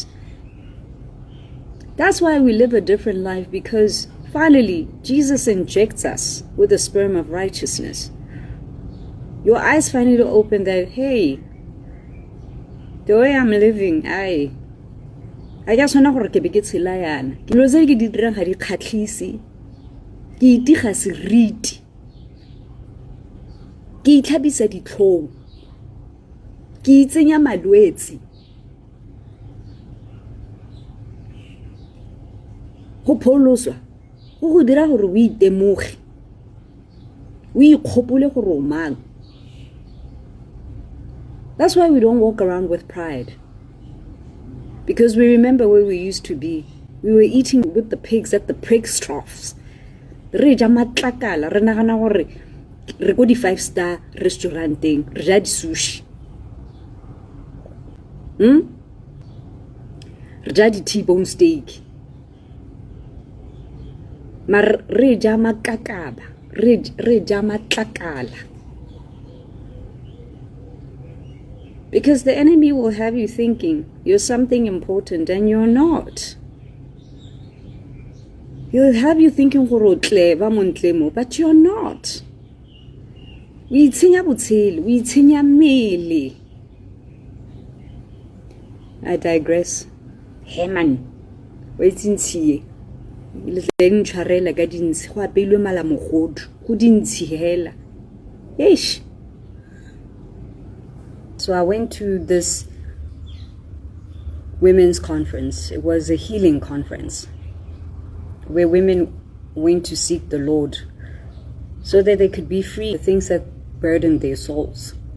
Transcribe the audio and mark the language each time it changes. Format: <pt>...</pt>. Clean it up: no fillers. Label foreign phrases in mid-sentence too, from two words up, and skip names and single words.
<en>That's why we live a different life, because finally Jesus injects us with the sperm of righteousness. Your eyes finally open that, hey, the way I'm living, I just want to be</en> <tn>tshela yana. Dilo tse ke di dirang ga di kgatlhise. Ke itiga seriti. Ke itlhabisa ditlhong. Ke itsenya malwetse. Go pholoswa go dira gore o itemoge. O ikgopole gore o mang.</tn> <en>That's why we don't walk around with pride. Because we remember where we used to be. We were eating with the pigs at the pig's troughs.</en> <tn>Re ja matlakala, re nagana gore re go di 5-star restauranteng, re ja di sushi. Re ja di</tn> <en>T-bone steak.</en> <tn>Mar re ja makakaba, re ja matlakala.</tn> <en>Because the enemy will have you thinking you're something important and you're not. He'll have you thinking but you're not.</en> <tn>We itsenya botshelo, we itsenya mmele.</tn> <en>I digress. Hey man, wait in see.</en> <tn>Le tshwarela ka dintsi go apeilwe malamogodu go dintsi hela. Eish.</tn> <en>So I went to this women's conference. It was a healing conference where women went to seek the Lord so that they could be free of the things that burdened their souls.</en>